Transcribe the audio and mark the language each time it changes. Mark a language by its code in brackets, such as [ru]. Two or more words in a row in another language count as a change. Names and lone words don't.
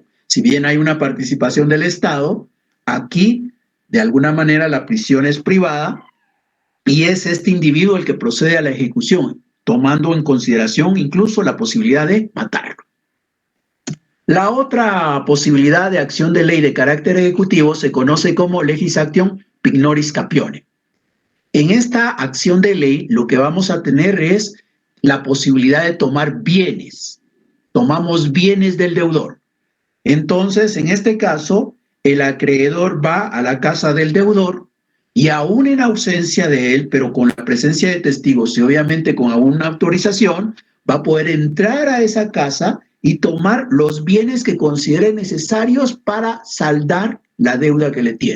[es] Si bien hay una participación del Estado, aquí, de alguna manera, la prisión es privada y es este individuo el que procede a la ejecución, tomando en consideración incluso la posibilidad de matarlo. La otra posibilidad de acción de ley de carácter ejecutivo se conoce como [la] legis actium pignoris capione. [es] En esta acción de ley lo que vamos a tener es la posibilidad de tomar bienes. Tomamos bienes del deudor. Entonces, en este caso, el acreedor va a la casa del deudor y aún en ausencia de él, pero con la presencia de testigos y obviamente con una autorización, va a poder entrar a esa casa y tomar los bienes que considere necesarios para saldar la deuda que le tiene.